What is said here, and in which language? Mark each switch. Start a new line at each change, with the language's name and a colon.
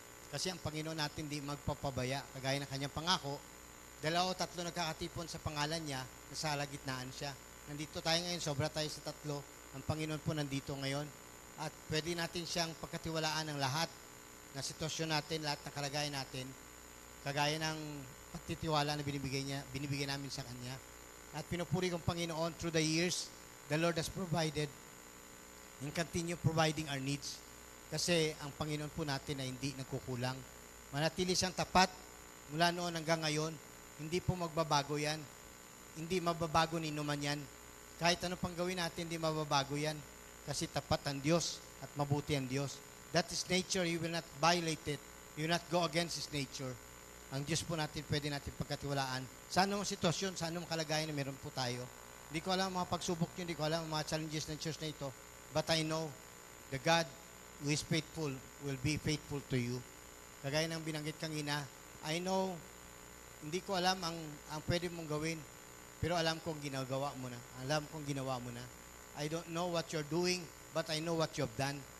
Filipino: Kasi ang Panginoon natin di magpapabaya. Kagaya ng kanyang pangako, 2 o 3 nagkakatipon sa pangalan niya, nasa halagitnaan siya. Nandito tayo ngayon, sobra tayo sa 3. Ang Panginoon po nandito ngayon. At pwede natin siyang pagkatiwalaan ng lahat na sitwasyon natin, lahat ng kalagayan natin, kagaya ng pagtitiwala na binibigay namin sa Kanya. At pinupuri kong Panginoon,
English: through the years, the Lord has provided and continue providing our needs.
Filipino: Kasi ang Panginoon po natin ay hindi nagkukulang. Manatili siyang tapat mula noon hanggang ngayon. Hindi po magbabago yan. Hindi mababago ni inuman yan. Kahit ano pang gawin natin, hindi mababago yan. Kasi tapat ang Diyos at mabuti ang Diyos.
English: That is nature. You will not violate it. You will not go against His nature.
Filipino: Ang Diyos po natin, pwede natin pagkatiwalaan. Sa anong sitwasyon, sa anong kalagayan na meron po tayo. Hindi ko alam ang mga pagsubok nyo, hindi ko alam ang mga challenges ng church na ito.
English: But I know the God who is faithful will be faithful to you.
Filipino: Kagaya ng binanggit kanina,
English: I know,
Filipino: hindi ko alam ang pwede mong gawin, pero alam kong ginagawa mo na. Alam kong ginawa mo na.
English: I don't know what you're doing, but I know what you've done.